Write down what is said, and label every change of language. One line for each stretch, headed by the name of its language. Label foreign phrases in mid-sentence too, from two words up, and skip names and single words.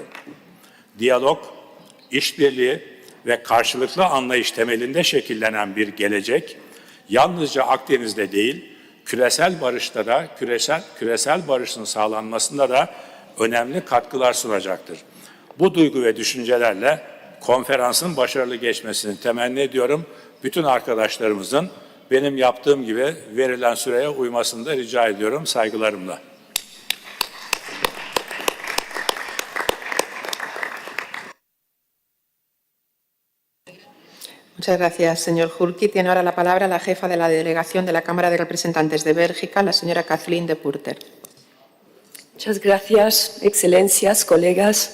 Turkish: Diyalog, işbirliği ve karşılıklı anlayış temelinde şekillenen bir gelecek, yalnızca Akdeniz'de değil, küresel barışta da, küresel barışın sağlanmasında da önemli katkılar sunacaktır. Bu duygu ve düşüncelerle konferansın başarılı geçmesini temenni ediyorum. Bütün arkadaşlarımızın benim yaptığım gibi verilen süreye uymasını da rica ediyorum saygılarımla.
Spanish: Muchas gracias, señor Hulki. Tiene ahora la palabra la jefa de la delegación de la Cámara de Representantes de Bélgica, la señora Kathleen de Purter. Muchas gracias, excelencias, colegas.